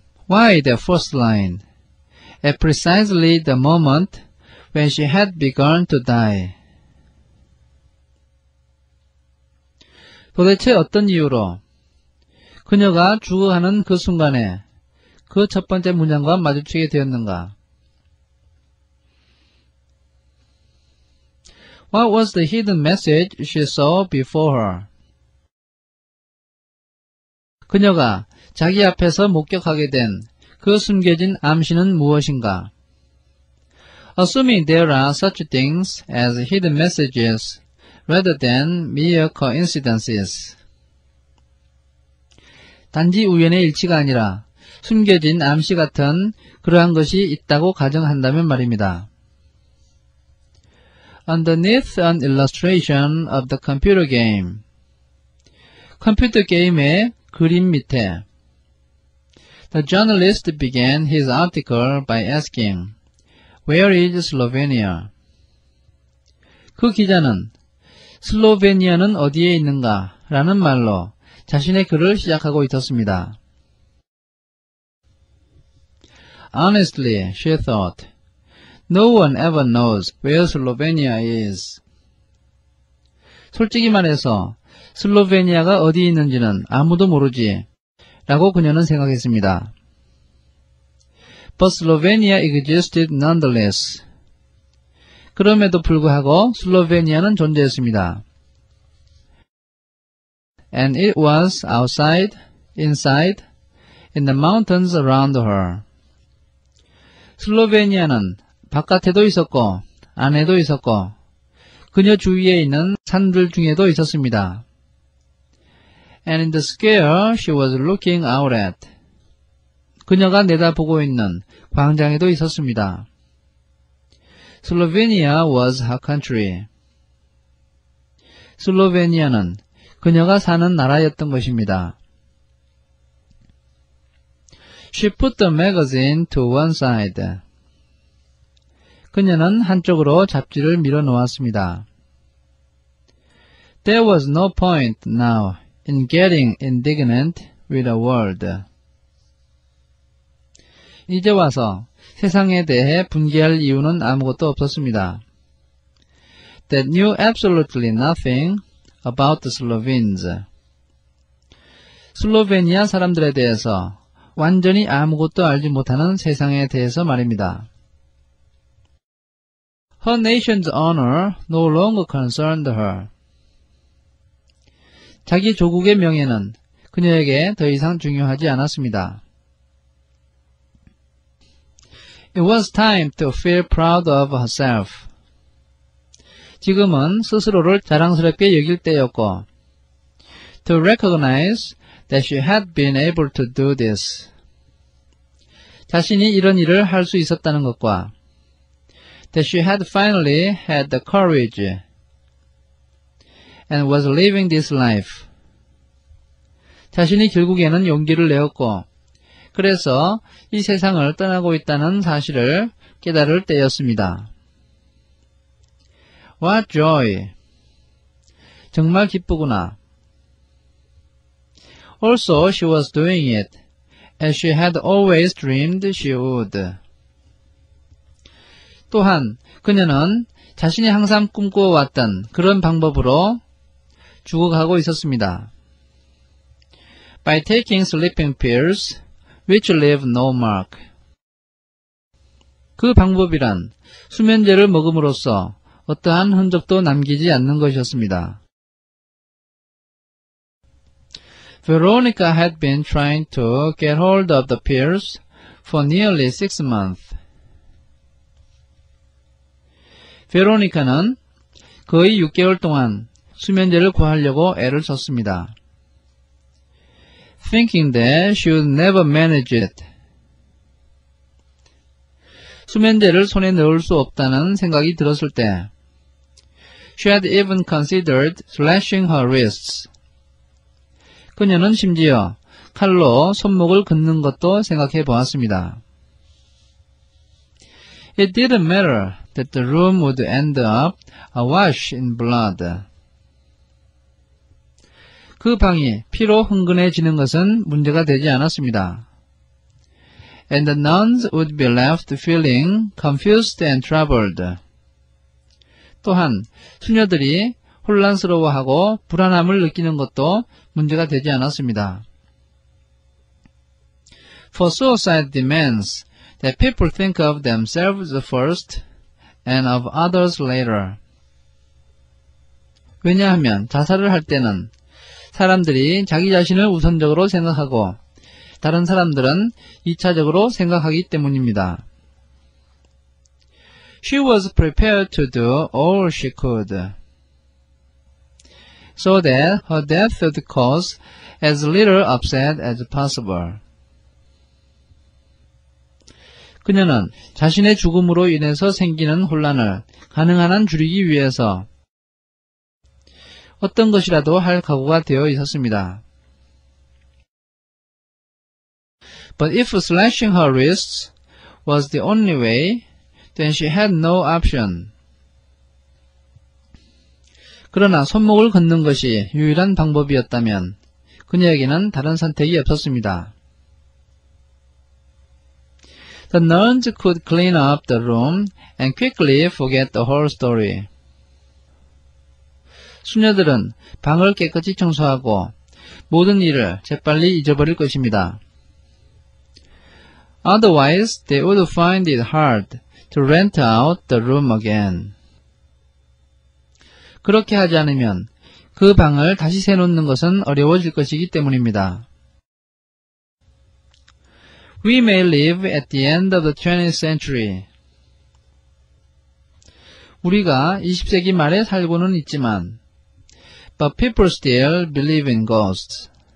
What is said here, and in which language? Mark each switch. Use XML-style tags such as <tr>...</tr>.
<en>Why the first line? At precisely the moment when she had begun to die.</en> <ko>도대체 어떤 이유로 그녀가 죽어가는 그 순간에 그 첫 번째 문장과 마주치게 되었는가?</ko> <en>What was the hidden message she saw before her?</en> <ko>그녀가 자기 앞에서 목격하게 된 그 숨겨진 암시는 무엇인가?</ko> <en>Assuming there are such things as hidden messages rather than mere coincidences.</en> <ko>단지 우연의 일치가 아니라 숨겨진 암시 같은 그러한 것이 있다고 가정한다면 말입니다.</ko> <en>Underneath an illustration of the computer game.</en> <ko>컴퓨터 게임의 그림 밑에</ko> <en>The journalist began his article by asking, Where is Slovenia?</en> <ko>그 기자는 슬로베니아는 어디에 있는가? 라는 말로 자신의 글을 시작하고 있었습니다.</ko> <en>Honestly, she thought, No one ever knows where Slovenia is.</en> <ko>솔직히 말해서 슬로베니아가 어디 있는지는 아무도 모르지 라고 그녀는 생각했습니다.</ko> <en>But Slovenia existed nonetheless.</en> <ko>그럼에도 불구하고 슬로베니아는 존재했습니다.</ko> <en>And it was outside, inside, in the mountains around her.</en> <ko>슬로베니아는 바깥에도 있었고 안에도 있었고 그녀 주위에 있는 산들 중에도 있었습니다.</ko> <en>And in the square she was looking out at.</en> <ko>그녀가 내다보고 있는 광장에도 있었습니다.</ko> <en>Slovenia was her country.</en> <ko>슬로베니아는 그녀가 사는 나라였던 것입니다.</ko> <en>She put the magazine to one side.</en> <ko>그녀는 한쪽으로 잡지를 밀어 놓았습니다.</ko> <en>There was no point now in getting indignant with the world.</en> <ko>이제 와서 세상에 대해 분개할 이유는 아무것도 없었습니다.</ko> <en>That knew absolutely nothing about the Slovenes.</en> <ko>슬로베니아 사람들에 대해서 완전히 아무것도 알지 못하는 세상에 대해서 말입니다.</ko> <en>Her nation's honor no longer concerned her.</en> <ko>자기 조국의 명예는 그녀에게 더 이상 중요하지 않았습니다.</ko> <en>It was time to feel proud of herself.</en> <ko>지금은 스스로를 자랑스럽게 여길 때였고,</ko> <en>to recognize that she had been able to do this.</en> <ko>자신이 이런 일을 할 수 있었다는 것과,</ko> <en>that she had finally had the courage and was living this life.</en> <ko>자신이 결국에는 용기를 내었고, 그래서 이 세상을 떠나고 있다는 사실을 깨달을 때였습니다.</ko> <en>What joy!</en> <ko>정말 기쁘구나.</ko> <en>Also, she was doing it, as she had always dreamed she would.</en> <ko>또한 그녀는 자신이 항상 꿈꿔왔던 그런 방법으로 죽어가고 있었습니다.</ko> <en>By taking sleeping pills, which leave no mark.</en> <ko>그 방법이란 수면제를 먹음으로써 어떠한 흔적도 남기지 않는 것이었습니다.</ko> <en>Veronica had been trying to get hold of the pills for nearly 6 months.</en> <ko>베로니카는 거의 6개월 동안 수면제를 구하려고 애를 썼습니다.</ko> <en>Thinking that she would never manage it.</en> <ko>수면제를 손에 넣을 수 없다는 생각이 들었을 때</ko> <en>She had even considered slashing her wrists.</en> <ko>그녀는 심지어 칼로 손목을 긋는 것도 생각해 보았습니다.</ko> <en>It didn't matter that the room would end up awash in blood.</en> <ko>그 방이 피로 흥건해지는 것은 문제가 되지 않았습니다.</ko> <en>And the nuns would be left feeling confused and troubled.</en> <ko>또한 수녀들이 혼란스러워하고 불안함을 느끼는 것도 문제가 되지 않았습니다.</ko> <en>For suicide demands that people think of themselves first and of others later.</en> <ko>왜냐하면 자살을 할 때는 사람들이 자기 자신을 우선적으로 생각하고 다른 사람들은 2차적으로 생각하기 때문입니다.</ko> <en>She was prepared to do all she could, so that her death would cause as little upset as possible.</en> <ko>그녀는 자신의 죽음으로 인해서 생기는 혼란을 가능한 한 줄이기 위해서 어떤 것이라도 할 각오가 되어 있었습니다.</ko> <en>But if slashing her wrists was the only way, then she had no option.</en> <ko>그러나 손목을 긋는 것이 유일한 방법이었다면 그녀에게는 다른 선택이 없었습니다.</ko> <en>The nuns could clean up the room and quickly forget the whole story.</en> <ko>수녀들은 방을 깨끗이 청소하고 모든 일을 재빨리 잊어버릴 것입니다.</ko> <en>Otherwise, they would find it hard to rent out the room again.</en> <ko>그렇게 하지 않으면 그 방을 다시 세놓는 것은 어려워질 것이기 때문입니다.</ko> <en>We may live at the end of the 20th century.</en> <ko>우리가 20세기 말에 살고는 있지만</ko> <en>But people still believe in ghosts.</en>